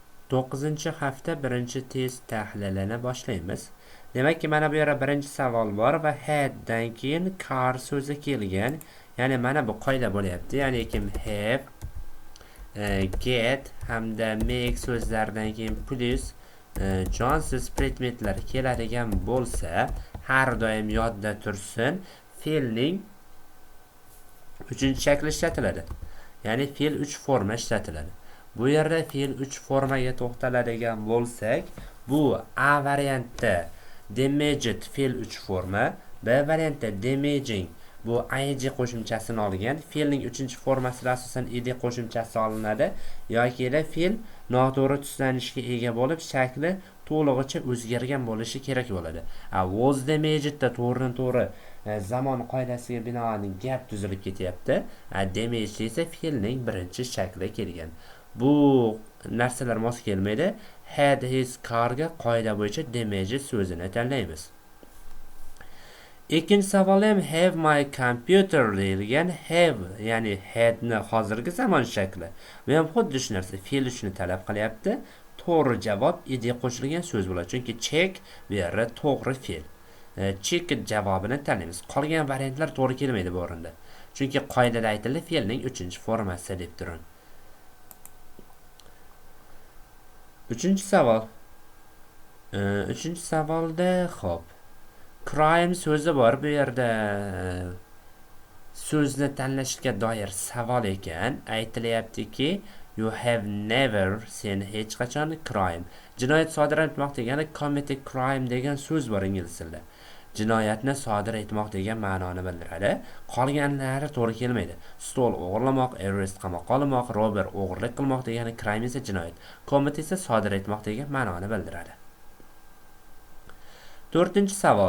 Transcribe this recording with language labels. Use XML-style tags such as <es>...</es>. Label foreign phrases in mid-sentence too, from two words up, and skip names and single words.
<uz>9-hafta birinchi test tahlilini boshlaymiz. Demakki, mana bu yerda birinchi savol bor va haddan keyin car so'zi kelgan. Ya'ni mana bu qoida bo'lyapti. Ya'ni kim</uz> <en>have, get</en> <uz>hamda make so'zlaridan keyin plus jonsiz predmetlar keladigan bo'lsa, har doim yodda tursin, fe'lning 3-chi shakli ishlatiladi. Ya'ni fe'l 3 forma ishlatiladi. Bu yerda fe'l 3 formaga to'xtaladigan bo'lsak, bu A variantda damaged fe'l 3 forma, B variantda damaging bu ing qo'shimchasini olgan, fe'lning 3-formasida asosan ed qo'shimchasi olinadi yoki fe'l noto'g'ri tuslanishga ega bo'lib, shakli to'lig'icha o'zgargan bo'lishi kerak bo'ladi.</uz> <en>Was damaged</en> <uz>da to'g'ri zamon qoidasiga binoan gap tuzilib ketyapti. Damaged esa fe'lning birinchi shakli kelgan. Bu narsalar mos kelmaydi.</uz> <en>Had his car</en> <uz>ga qoida bo'yicha damaged so'zini tanlaymiz. Ikkinchi savol ham</uz> <en>have my computer</en> <uz>deyilgan. Have ya'ni had ni hozirgi zamon shakli. Bu ham xuddi shu narsa, fe'l uchni talab qilyapti. To'g'ri javob ed qo'shilgan so'z bo'ladi. Chunki check bu yerda to'g'ri fe'l. Check javobini tanlaymiz. Qolgan variantlar to'g'ri kelmaydi bu o'rinda. Chunki qoidada aytildi fe'lning 3-formasi deb turing. Uchinchi savol. Uchinchi savolda xo'p. Crime so'zi bor bu yerda. So'zni tanlashga doir savol ekan. Aytilyaptiki,</uz> <en>you have never</en> <uz>sen hech qachon crime. Jinoyat sodir etmoq degani</uz> <en>commit a crime</en> <uz>degan so'z bor ingliz tilida. Jinoyatni sodir etmoq degan ma'noni bildiradi. Qolganlari to'g'ri kelmaydi. Stol o'g'irlamoq, arrest qamoqqa olmoq, robber o'g'irlik qilmoq degani crime esa jinoyat. Commit esa sodir etmoq degan ma'noni bildiradi. 4-savol.</uz>